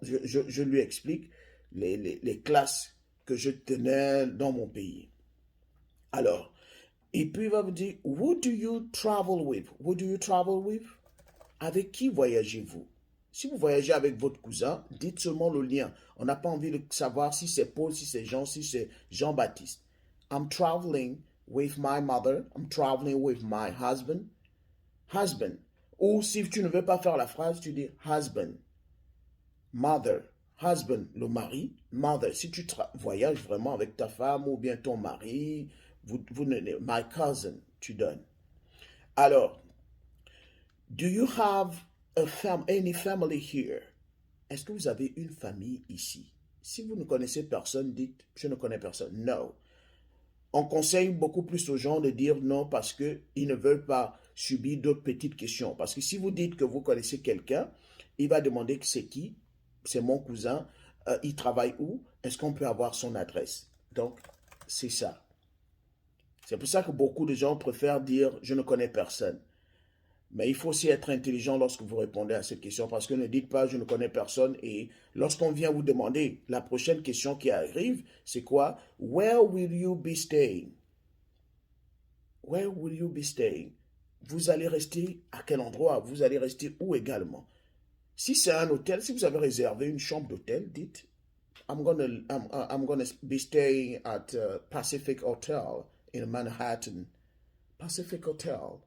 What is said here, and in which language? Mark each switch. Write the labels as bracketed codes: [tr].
[fr] Je lui explique les classes que je tenais dans mon pays. Alors, et puis il va vous dire, [en] who do you travel with? Who do you travel with? [fr] Avec qui voyagez-vous? Si vous voyagez avec votre cousin, dites seulement le lien. On n'a pas envie de savoir si c'est Paul, si c'est Jean, si c'est Jean-Baptiste. [en] I'm traveling with my mother. I'm traveling with my husband. Husband. [fr] Ou si tu ne veux pas faire la phrase, tu dis husband. Mother. Husband, le mari. Mother. Si tu voyages vraiment avec ta femme ou bien ton mari, [en] my cousin, [fr] tu donnes. [en] Alors, do you have any family here? [fr] Est-ce que vous avez une famille ici? Si vous ne connaissez personne, dites je ne connais personne. No. On conseille beaucoup plus aux gens de dire non parce qu'ils ne veulent pas subir d'autres petites questions. Parce que si vous dites que vous connaissez quelqu'un, il va demander que c'est qui? C'est mon cousin. Il travaille où? Est-ce qu'on peut avoir son adresse? Donc, c'est ça. C'est pour ça que beaucoup de gens préfèrent dire je ne connais personne. Mais il faut aussi être intelligent lorsque vous répondez à cette question parce que ne dites pas je ne connais personne et lorsqu'on vient vous demander, la prochaine question qui arrive, c'est quoi? [en] Where will you be staying? Where will you be staying? [fr] Vous allez rester à quel endroit? Vous allez rester où également? Si c'est un hôtel, si vous avez réservé une chambre d'hôtel, dites [en] I'm gonna be staying at Pacific Hotel in Manhattan. [fr] Pacific Hotel.